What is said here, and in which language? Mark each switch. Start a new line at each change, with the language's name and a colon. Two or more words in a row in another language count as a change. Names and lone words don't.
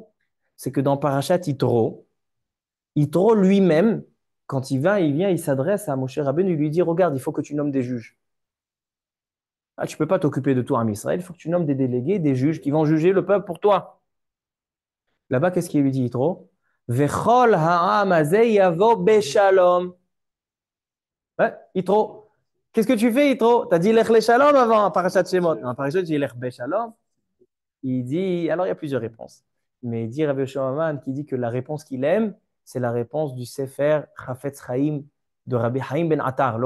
French: C'est que dans Parashat Yitro, Yitro lui-même, quand il vient, il s'adresse à Moshe Rabbeinu, il lui dit regarde, il faut que tu nommes des juges. Ah, tu ne peux pas t'occuper de tout en Israël, il faut que tu nommes des délégués, des juges qui vont juger le peuple pour toi. Là-bas, qu'est-ce qu'il lui dit Yitro?
Hebrew: וכל העם הזה יבוא בשלום.
French: Ouais, Yitro. Qu'est-ce que tu fais, Yitro? T'as dit
Hebrew: לך לשלום
French: avant, Parashat Shemot. Dans Parashat, tu dis
Hebrew: לך בשלום.
French: Il dit, alors il y a plusieurs réponses. Mais il dit Rabbi Yoshua Maman qui dit que la réponse qu'il aime, c'est la réponse du Sefer Chafetz Chaim de Rabbi Haim ben Attar.